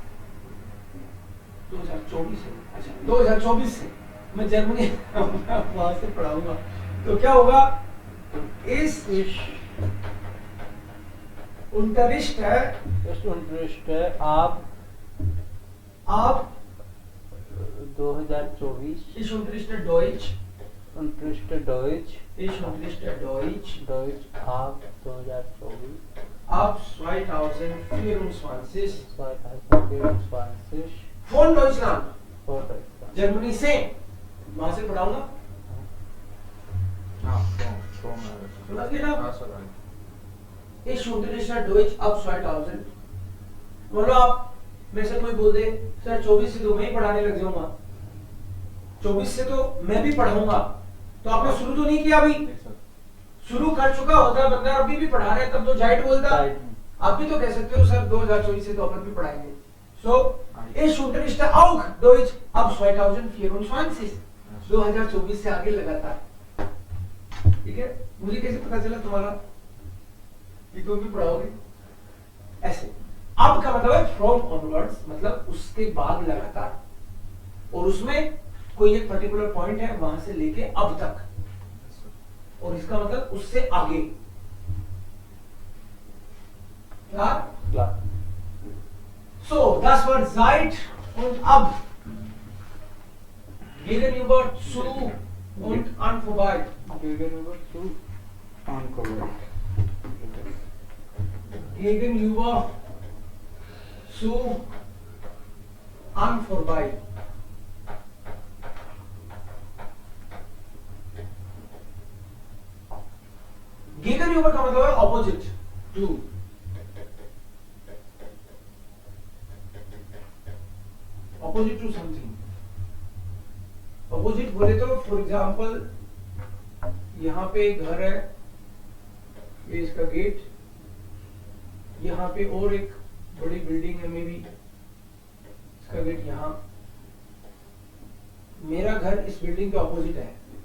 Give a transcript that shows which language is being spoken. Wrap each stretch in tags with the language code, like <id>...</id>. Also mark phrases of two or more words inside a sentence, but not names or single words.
<hi>2024 से, अच्छा 2024 से मैं जर्मनी वहां से पढ़ाऊंगा, तो क्या होगा, इस unterricht है आप 2024</hi> <de>ich unterrichte Deutsch, Deutsch ich unterrichte Deutsch</de> <hi>आप 2024</hi> <de>ab 2024 2024 von Deutschland, Deutschland</de> <hi>जर्मनी से वहां से पढ़ाऊंगा। समझ गए ना?</hi> <de>Ich unterrichte Deutsch ab 2000।</de> <hi>बोलो आप मेरे से कोई बोल दे सर 24 से तो मैं ही पढ़ाने लग जाऊंगा, 24 से तो मैं भी पढ़ाऊंगा, तो आपने शुरू तो नहीं किया, अभी शुरू कर चुका होता बंदा, अभी भी पढ़ा रहे तब तो जाइट बोलता। आप भी तो कह सकते हो सर 2024 से तो अपन भी पढ़ाएंगे।</hi> <de>सो ich unterrichte auch Deutsch ab 2024,</de> <hi>2024 से आगे लगातार। ठीक है, मुझे कैसे पता चला तुम्हारा कि तुम भी पढ़ाओगे? ऐसे अब का मतलब है</hi> <en>from onwards,</en> <hi>मतलब उसके बाद लगातार, और उसमें कोई एक</hi> <en>particular point</en> <hi>है वहां से लेके अब तक, और इसका मतलब उससे आगे।</hi> <de>klar So, das Wort seit und ab, gegenüber zu und an vorbei. gegenüber zu Gegenüber zu an vorbei.</de> <hi>Gegenüber का मतलब है</hi> <en>opposite to, opposite to something।</en> <hi>opposite बोले तो</hi> <en>for example</en> <hi>यहाँ पे घर है, ये इसका गेट, यहाँ पे और एक बड़ी बिल्डिंग है,</hi> <en>may be</en> <hi>इसका गेट यहाँ, मेरा घर इस बिल्डिंग के ऑपोजिट है,</hi>